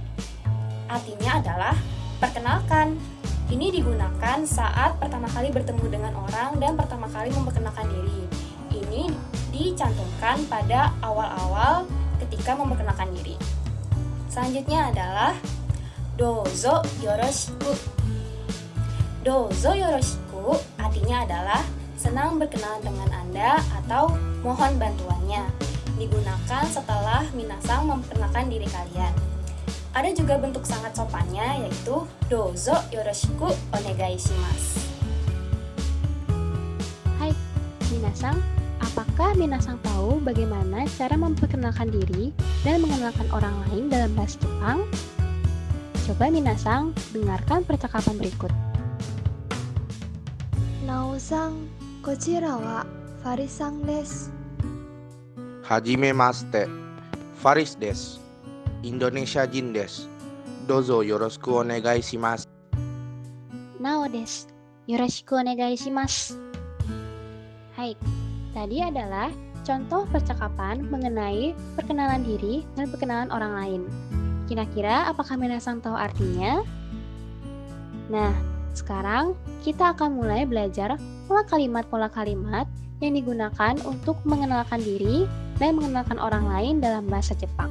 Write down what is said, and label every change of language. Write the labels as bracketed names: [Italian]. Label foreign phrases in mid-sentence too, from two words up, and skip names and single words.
[Indonesian] Artinya adalah perkenalkan. Ini digunakan saat pertama kali bertemu dengan orang dan pertama kali memperkenalkan diri. Ini dicantumkan pada awal-awal ketika memperkenalkan diri. Selanjutnya adalah [Japanese] どうぞよろしく. どうぞよろしく [Indonesian] artinya adalah senang berkenalan dengan Anda atau mohon bantuannya. digunakan setelah minasang memperkenalkan diri kalian. Ada juga bentuk sangat sopannya, yaitu [Japanese] どうぞよろしくお願いします. [Indonesian] Hai, minasang, apakah minasang tahu bagaimana cara memperkenalkan diri dan mengenalkan orang lain dalam bahasa Jepang? Coba minasang dengarkan percakapan berikut. [Japanese] ナオさん、こちらはファリスさんです. はじめまして、ファリスです. インドネシア人です。どうぞよろしくお願いします. ナオです. よろしくお願いします. [Indonesian] Hai, tadi adalah contoh percakapan mengenai perkenalan diri dan perkenalan orang lain. Kira-kira apakah minasang tahu artinya? Nah, sekarang kita akan mulai belajar pola kalimat yang digunakan untuk mengenalkan diri dan mengenalkan orang lain dalam bahasa Jepang.